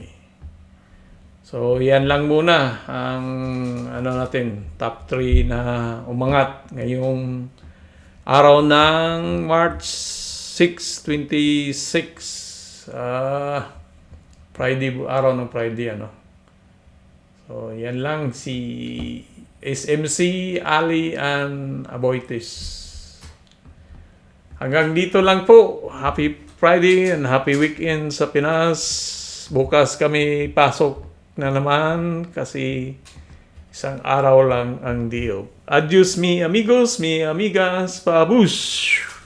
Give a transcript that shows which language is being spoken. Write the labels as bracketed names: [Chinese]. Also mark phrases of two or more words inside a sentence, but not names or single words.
[Filipino] So, yan lang muna ang ano natin, top 3 na umangat ngayong araw ng March 6, 26. Friday, araw ng Friday, ano. So, yan lang si SMC, Ali, and Aboitis. Hanggang dito lang po. [English] Happy Friday and happy weekend [Filipino] sa Pinas. Bukas kami pasok na naman kasi isang araw lang ang deal. [Spanish] Adios mi amigos, mi amigas, pabush!